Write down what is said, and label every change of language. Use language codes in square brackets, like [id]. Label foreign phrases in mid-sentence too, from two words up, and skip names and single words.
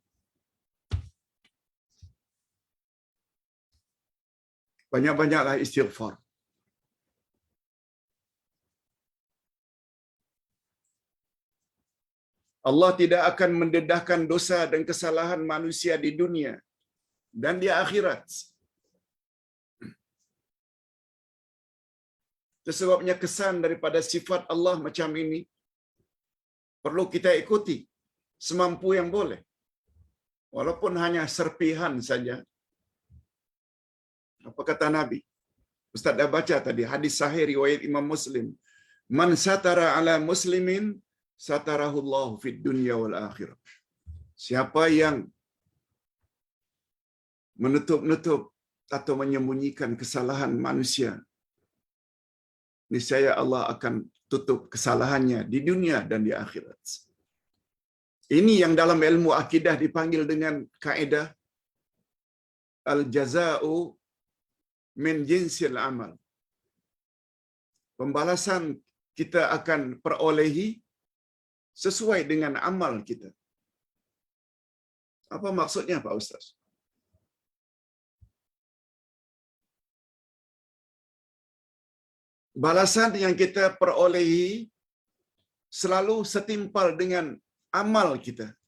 [ms] Banyak-banyaklah istighfar. Allah tidak akan mendedahkan dosa dan kesalahan manusia di dunia dan di akhirat. Sebabnya kesan daripada sifat Allah macam ini perlu kita ikuti semampu yang boleh. Walaupun hanya serpihan saja. Apa kata Nabi? Ustaz dah baca tadi hadis sahih riwayat Imam Muslim. [ar] من ستر على المسلمين ستره الله في الدنيا والآخرة. [ms] Siapa yang menutup-nutup atau menyembunyikan kesalahan manusia, niscaya Allah akan tutup kesalahannya di dunia dan di akhirat. Ini yang dalam ilmu akidah dipanggil dengan kaedah [ar] الجزاء من جنس العمل. [ms] Pembalasan kita akan perolehi sesuai dengan amal kita. Apa maksudnya Pak Ustaz? Balasan yang kita perolehi selalu setimpal dengan amal kita.